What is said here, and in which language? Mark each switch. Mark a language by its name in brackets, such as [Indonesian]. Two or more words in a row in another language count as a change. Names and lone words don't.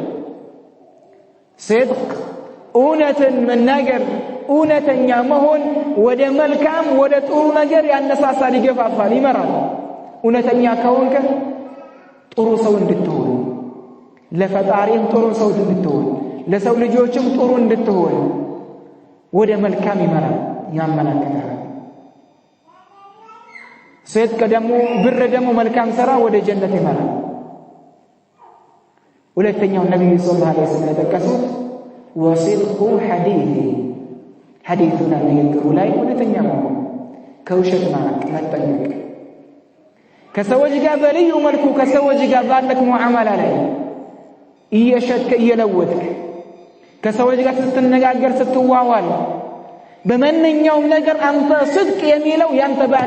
[Amharic] صدق እውነትን መናገር እውነተኛ መሆን ወደ መልካም ወደ ጥሩ ነገር ያነሳሳል ይገፋፋል ይመራል። እውነተኛ ከሆንክ ጥሩ ሰው እንድትሆን ለፈጣሪም ጥሩ ሰው እንድትሆን ለሰው ልጆችም ጥሩ እንድትሆን ወደ መልካም ይመራል ያመላክታል። صدق ደግሞ ብር ደግሞ መልካም ሥራ ወደ ጀነት ይመራል። ሁለተኛው ነብዩ [Arabic] صلى الله عليه وسلم [Amharic] የተጠቀሱት [Arabic] وصدق حديث حديثنا [Amharic] ንግግሩ ላይ እውነተኛ መሆን ከውሸት መጠንቀቅ ከሰዎች ጋር በልዩ መልኩ ከሰዎች ጋር ባለክ ሙዓመላ ላይ እየሸጥክ እየለወጥክ ከሰዎች ጋር ስትነጋገር ስትዋዋል በማንኛውም ነገር አንተ صدق የሚለው ያንተ ባህሪ